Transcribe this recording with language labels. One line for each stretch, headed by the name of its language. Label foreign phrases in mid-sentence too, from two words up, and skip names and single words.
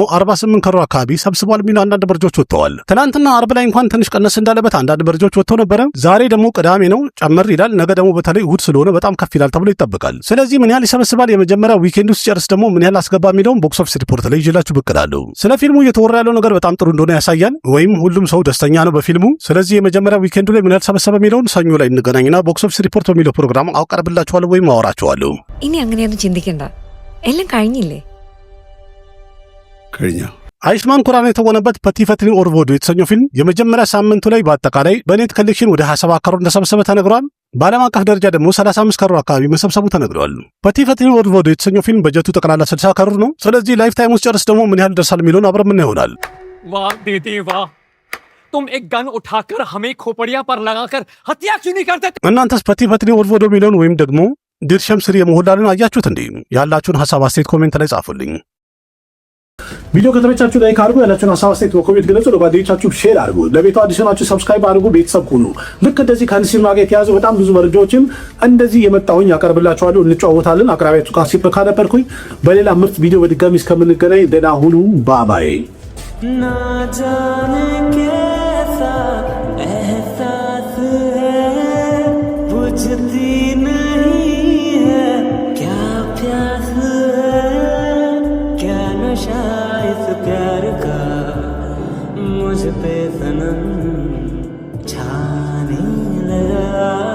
Amharic: 48 ከሮር አካባቢ ሰብስቧል የሚሉ አንዳንድ መረጃዎች ወጥተዋል። ትናንትና አርብ ላይ እንኳን ትንሽ ቀነስ እንዳለበት አንዳንድ መረጃዎች ወጥተው ነበረ። ዛሬ ደግሞ ቅዳሜ ነው ጨመር ይላል። ነገ ደግሞ በተለይ እሁድ ስለሆነ በጣም ከፍ ይላል ተብሎ ይጠበቃል። ስለዚህ ምን ያህል ይሰበስባል፣ የመጀመሪያ ዊኬንድ ውስጥ ጨርስ ደግሞ ምን ያህል አስገባ የሚለውን
English: box office report
Amharic: ላይ ይዤላችሁ ብቅ እላለሁ። ስለ ፊልሙ እየተወራ ያለው ነገር በጣም ጥሩ እንደሆነ ያሳያል፣ ወይም ሁሉም ሰው ደስተኛ ነው በፊልሙ። ስለዚህ የመጀመሪያ ዊኬንዱ ላይ ምን ያህል ሰበሰበ የሚለውን ሰኞ ላይ እንገናኝና
English: box office report
Amharic: በሚለው ፕሮግራም አቀርብላችኋለሁ ወይም አወራችኋለሁ።
Malayalam: ഇനി അങ്ങനെയൊന്നും ചിന്തിക്കണ്ട, എല്ലാം കഴിഞ്ഞില്ലേ? കഴിഞ്ഞ
Amharic: አይሽማን ኩራና የተወነበት ፐቲ ፈትኒ ኦር ቮዱ የተሰኘው ፊልም የመጀመሪያ ሳምንቱ ላይ በአጠቃላይ
English: net collection
Amharic: ወደ 27 ከሮር እንደሰበሰበ ተነግሯል። በዓለም አቀፍ ደረጃ ደግሞ 35 ከሮር አካባቢ መሰብሰቡ ተነግሯል። ፐቲ ፈትኒ ኦር ቮዱ የተሰኘው ፊልም በጀቱ ጠቅላላ 60 ከሮር ነው። ስለዚህ
English: life time
Amharic: ውስጥ ጨርስ ደግሞ ምን ያህል ደርሳል የሚለውን አብረን ምን ይሆናል።
Hindi: वाह दीदी वाह, तुम एक गन उठाकर हमें खोपड़िया पर लगाकर हत्या क्यों नहीं करते?
Amharic: እናንተስ ፐቲ ፈትኒ ኦር ቮዱ የሚለውን ወይም ደግሞ ድርሸም ስሪ የሞህንላልን አያችሁት እንዴ? ያላችሁን ሐሳብ አስተያየት ኮሜንት ላይ ጻፉልኝ። ቪዲዮ ከተመቻችሁ ላይክ አድርጉ። ያላችሁን ሀሳብ አስተያየት በኮሜንት ገለጹ። ለጓደኞቻችሁ ሼር አድርጉ። ለቤቱ አዲስ ናችሁ ሰብስክራይብ አድርጉ። ቤተሰብ ሁኑ። ልክ እንደዚህ ከሲኒማ ጋር የተያዙ በጣም ብዙ መረጃዎችን እንደዚህ የመጣሁኝ ያቀርብላችኋለሁ። እንጨዋወታለን። አቅራቢያችሁ ካሲፕ ካነበርኩኝ በሌላ ምርጥ ቪዲዮ በድጋሚ እስከምንገናኝ ደህና ሁኑ። ባባይ
Hindi: ना जाने कैसा एहसास है, बुझती नहीं है क्या प्यास है, क्या नशा इस प्यार का मुझ पे सनम छाने लगा।